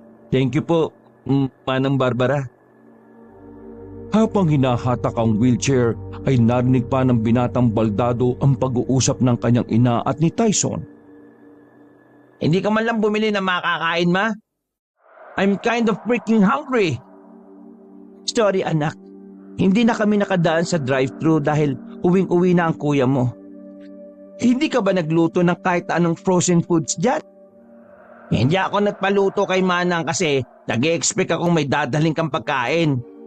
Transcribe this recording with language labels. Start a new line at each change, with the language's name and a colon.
English: Thank you
Filipino: po,
English: Manang Barbara.
Filipino: Habang hinahatak ang wheelchair ay narinig pa ng binatang baldado ang pag-uusap ng kanyang ina at ni Tyson. Hindi ka man lang bumili ng makakain, ma?
English: I'm kind of freaking hungry.
Filipino: Sorry, anak. Hindi na kami nakadaan sa drive-thru dahil uwing-uwi na ang kuya mo. Hindi ka ba nagluto ng kahit anong frozen foods dyan? Hindi ako nagpaluto kay Manang kasi nag-e-expect akong may dadaling kang pagkain.